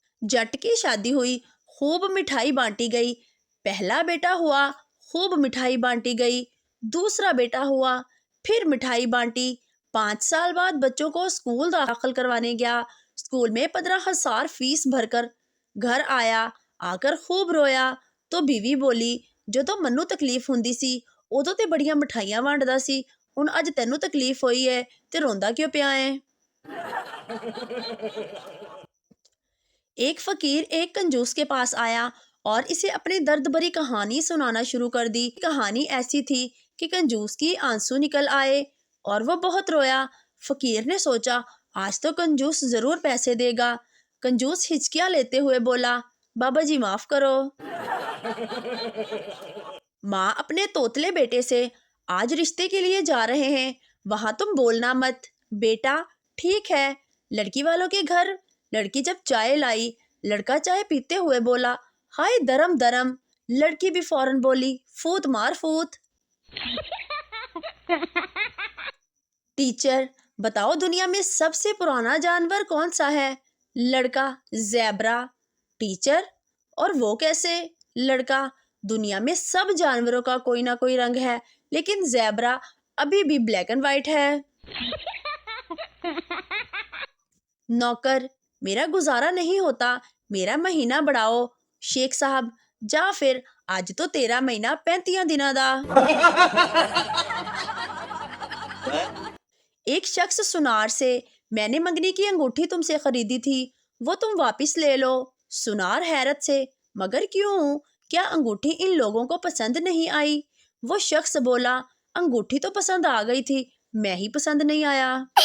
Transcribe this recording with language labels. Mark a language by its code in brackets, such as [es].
[ur] جٹ کی شادی ہوئی, خوب مٹھائی بانٹی گئی. پہلا بیٹا ہوا, خوب مٹھائی بانٹی گئی. دوسرا بیٹا ہوا, پھر مٹھائی بانٹی. 5 سال بعد بچوں کو اسکول داخل کروانے گیا. اسکول میں 15,000 فیس بھر کر گھر آیا. آ کر خوب رویا تو بیوی بولی [pa] جو تو منو تکلیف ہوندی سی ادو تے بڑیاں مٹھائیاں وانڈدا سی, ہن اج تینوں تکلیف ہوئی ہے تے روندا کیوں پیا ہے. [ur] ایک فقیر ایک کنجوس کے پاس آیا اور اسے اپنی درد بھری کہانی سنانا شروع کر دی. کہانی ایسی تھی کہ کنجوس کی آنسو نکل آئے اور وہ بہت رویا. فقیر نے سوچا آج تو کنجوس ضرور پیسے دے گا. کنجوس ہچکیاں لیتے ہوئے بولا بابا جی معاف کرو. ماں اپنے توتلے بیٹے سے آج رشتے کے لیے جا رہے ہیں, وہاں تم بولنا مت. بیٹا ٹھیک ہے. لڑکی والوں کے گھر لڑکی جب چائے لائی, لڑکا چائے پیتے ہوئے بولا ہائے درم درم. لڑکی بھی فوراً بولی فوت مار فوت. ٹیچر بتاؤ دنیا میں سب سے پرانا جانور کون سا ہے؟ لڑکا زیبرا. ٹیچر اور وہ کیسے؟ لڑکا دنیا میں سب جانوروں کا کوئی نہ کوئی رنگ ہے لیکن زیبرا ابھی بھی بلیک اینڈ وائٹ ہے. نوکر میرا گزارا نہیں ہوتا, میرا مہینہ بڑھاؤ. [pa] شیخ صاحب جا پھر آج تو تیرا مہینہ 35 دنوں دا. [ur] ایک شخص سنار سے میں نے منگنی کی انگوٹھی تم سے خریدی تھی, وہ تم واپس لے لو. سنار حیرت سے مگر کیوں, کیا انگوٹھی ان لوگوں کو پسند نہیں آئی؟ وہ شخص بولا انگوٹھی تو پسند آ گئی تھی, میں ہی پسند نہیں آیا.